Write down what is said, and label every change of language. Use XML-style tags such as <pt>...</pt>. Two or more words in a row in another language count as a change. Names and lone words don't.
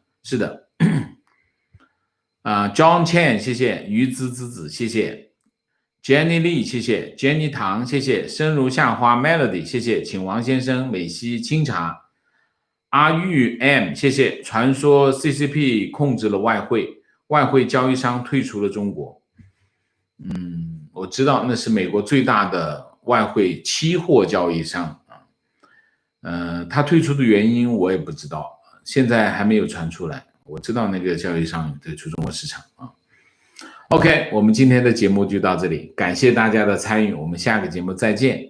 <zh>是的。John Chen， 謝謝。於子，謝謝。Jenny Lee， 謝謝。Jenny 唐，謝謝。生如夏花 Melody， 謝謝。請王先生美西清茶。阿玉 M， 謝謝。傳說 CCP 控制了外匯交易商退出了中國。我知道那是美國最大的外匯期貨交易商。他退出的原因我也不知道，现在还没有传出来。我知道那个交易商退出中国市场啊。OK， 我们今天的节目就到这里，感谢大家的参与，我们下个节目再见。</zh>